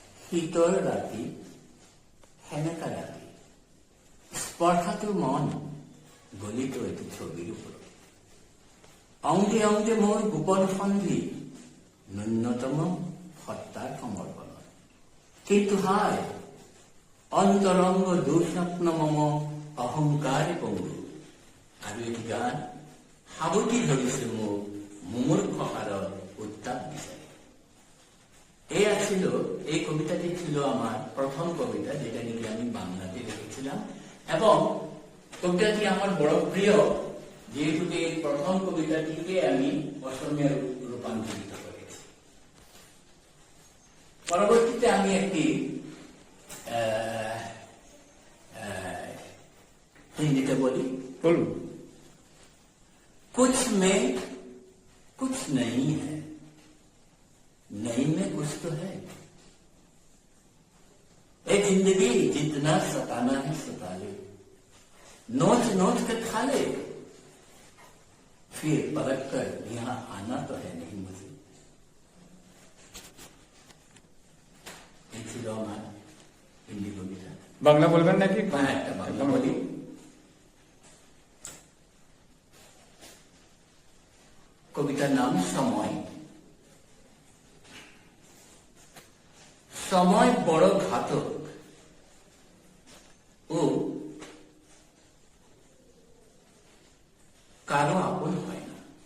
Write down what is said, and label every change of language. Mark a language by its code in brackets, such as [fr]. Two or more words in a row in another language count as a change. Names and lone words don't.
[as] শীতল রাতি সেমেকা ৰাতি স্পৰ্শাতুৰ মন গলিত এটি ছবিৰ ওপৰত অংগে অংগে মোৰ গোপন সন্ধি ন্যূনতম সত্তাৰ সমৰ্পণত কিন্তু হায় অন্তৰংগ দুঃস্বপ্ন মম অহংকাৰে পংগু আৰু এটি গান সাৱটি ধৰিছে মোক মুমূৰ্ষ হাৰত উত্তাপ বিচাৰি। [bn] এই কবিতাটি ছিল আমার প্রথম কবিতা, যেটা নাকি আমি বাংলাতে লিখেছিলাম, এবং কবিতাটি আমার বড় প্রিয়, যেহেতু এই প্রথম কবিতাটিকে আমি অসমে রূপান্তরিত করেছি। পরবর্তীতে আমি একটি হিন্দিতে বলি, বলুন। [hi] कुछ में कुछ नहीं है, नहीं में कुछ तो है। ए जिंदगी जितना सताना है सता ले, नोच नोच कर खा ले, फिर पलट कर यहाँ आना तो है नहीं मुझे। [bn] ছিল আমার হিন্দি কবিতা। বাংলা বলবেন নাকি? হ্যাঁ, একটা বাংলা বলি। কবিতার নাম সময়। সময় বড় ঘাতক, ও কারো আপন হয় না।